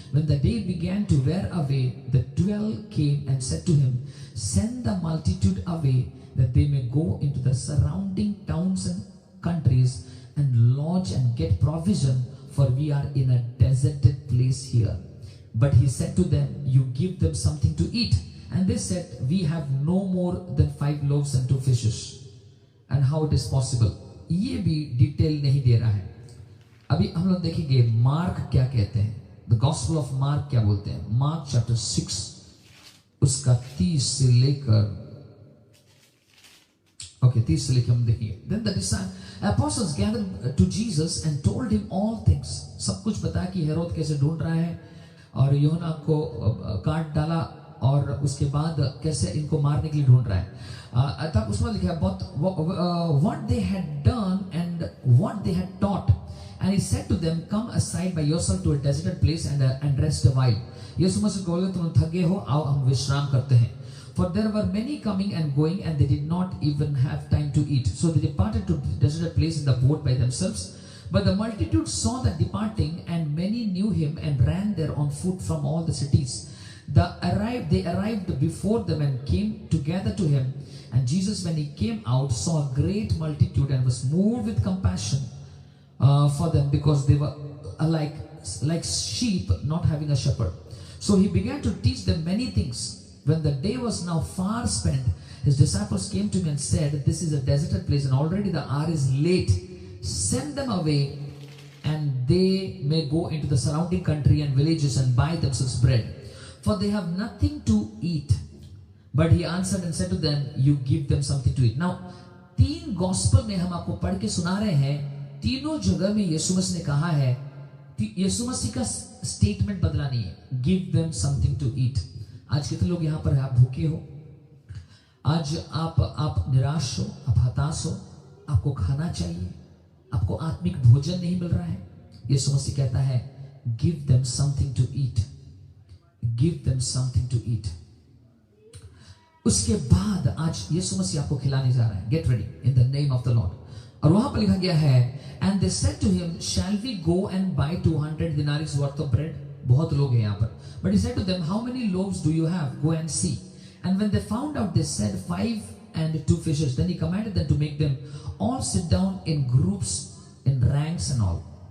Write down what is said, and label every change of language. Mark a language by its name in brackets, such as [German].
[English] when the day began to wear away, the 12 came and said to him, send the multitude away that they may go into the surrounding towns and countries and lodge and get provision, for we are in a deserted place here। but he said to them, you give them something to eat। and they said, we have no more than 5 loaves and 2 fishes। and how it is possible, [Hindi] ये भी detail नहीं दे रहा है। अभी हम लोग देखेंगे mark क्या कहते हैं, द गॉस्पेल ऑफ मार्क क्या बोलते हैं। मार्क चैप्टर 6 उसका 30 से लेकर 30 से लेकर हम देखेंगे। [English] then the apostles gathered to Jesus and told him all things। [Hindi] सब कुछ बताया कि हेरोद कैसे ढूंढ रहा है और यूहन्ना को काट डाला और उसके बाद कैसे इनको मारने के लिए ढूंढ रहा है। तब उसमें लिखा है [English] what they had done and what they had taught। and he said to them, come aside by yourself to a deserted place and rest a while। [Hindi] यीशु मसीह को बोले तुम थके हो, आओ हम विश्राम करते हैं। [English] for there were many coming and going and they did not even have time to eat। so they departed to the deserted place in the boat by themselves। but the multitude saw them departing, and many knew him and ran there on foot from all the cities। they arrived before them and came together to him। and Jesus, when he came out, saw a great multitude and was moved with compassion for them, because they were like sheep not having a shepherd। so he began to teach them many things। when the day was now far spent, his disciples came to him and said, this is a deserted place and already the hour is late। send them away and they may go into the surrounding country and villages and buy themselves bread, for they have nothing to eat। but he answered and said to them, you give them something to eat। [Hindi] now 3 gospel में हम आपको पढ़ के सुना रहे हैं, तीनों जगह में यीशु मसीह ने कहा है, यीशु मसीह का स्टेटमेंट बदला नहीं है, [English] Give them something to eat. [Hindi] आज कितने लोग यहाँ पर आप भूखे हो, आज आप निराश हो, आप हताश हो, आपको खाना चाहिए, आपको आत्मिक भोजन नहीं मिल रहा है। यीशु मसीह कहता है, [English] Give them something to eat, give them something to eat. [Hindi] उसके बाद आज यीशु मसीह आपको खिलाने जा रहा है। [English] Get ready in the name of the lord. [Hindi] और वहां पर लिखा गया है, [English] And they said to him, shall we go and buy 200 denarii worth of bread. [Hindi] बहुत लोग हैं यहाँ पर। [English] But he said to them, how many loaves do you have, go and see. And when they found out, they said 5 and 2 fishes। then he commanded them to make them all sit down in groups in ranks and all।